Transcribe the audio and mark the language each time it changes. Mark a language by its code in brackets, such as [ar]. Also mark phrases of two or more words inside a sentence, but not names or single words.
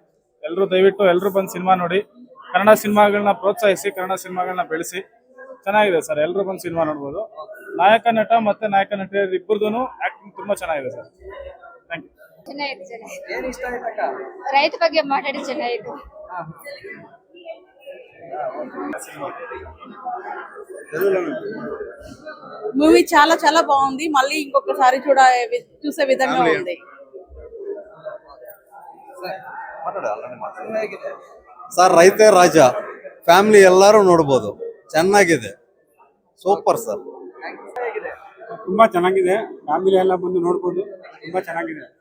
[kn] ದಯವಿಟ್ಟು ಎಲ್ಲರೂ ಬಂದು ಸಿನಿಮಾ ನೋಡಿ. ಕನ್ನಡ ಸಿನಿಮಾಗಳನ್ನ ಪ್ರೋತ್ಸಾಹಿಸಿ, ಕನ್ನಡ ಸಿನಿಮಾಗಳನ್ನ ಬೆಳೆಸಿ. ಚೆನ್ನಾಗಿದೆ ಸರ್. ಎಲ್ಲರೂ ಬಂದು ಸಿನಿಮಾ ನೋಡ್ಬೋದು. ನಾಯಕ ನಟ ಮತ್ತೆ ನಾಯಕ ನಟಿಯರು ಇಬ್ಬರದು ಆಕ್ಟಿಂಗ್ ತುಂಬಾ ಚೆನ್ನಾಗಿದೆ ಸರ್. ಥ್ಯಾಂಕ್ ಯು. ರೈತ ಬಗ್ಗೆ ಮಾತಾಡಿ ಚೆನ್ನಾಗಿತ್ತು. [te] మూవీ చాలా చాలా బాగుంది. మళ్ళీ ఇంకొకసారి చూసే విధంగా ఉంది. [kn] ಸರ್, ರೈತ ರಾಜ ಫ್ಯಾಮಿಲಿ ಎಲ್ಲರೂ ನೋಡಬಹುದು. ಚೆನ್ನಾಗಿದೆ, [en] super sir. [kn] ತುಂಬಾ ಚೆನ್ನಾಗಿದೆ. ಫ್ಯಾಮಿಲಿ ಎಲ್ಲ ಬಂದು ನೋಡ್ಬೋದು. ತುಂಬಾ ಚೆನ್ನಾಗಿದೆ.